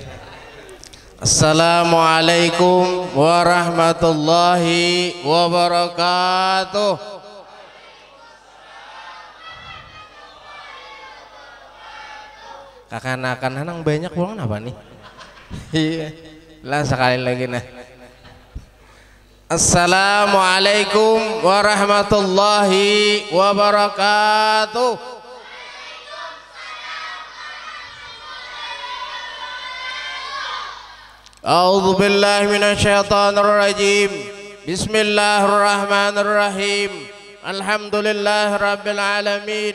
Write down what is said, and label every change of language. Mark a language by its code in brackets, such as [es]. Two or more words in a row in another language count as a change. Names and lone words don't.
[ar] السلام عليكم ورحمة الله وبركاته. [bjn] Kakak-kakak nang banyak uang apa nih? Iya. Lah sekali lagi nah. [ar] السلام عليكم ورحمة الله وبركاته. أعوذ بالله من الشيطان الرجيم. بسم الله الرحمن الرحيم. الحمد لله رب العالمين.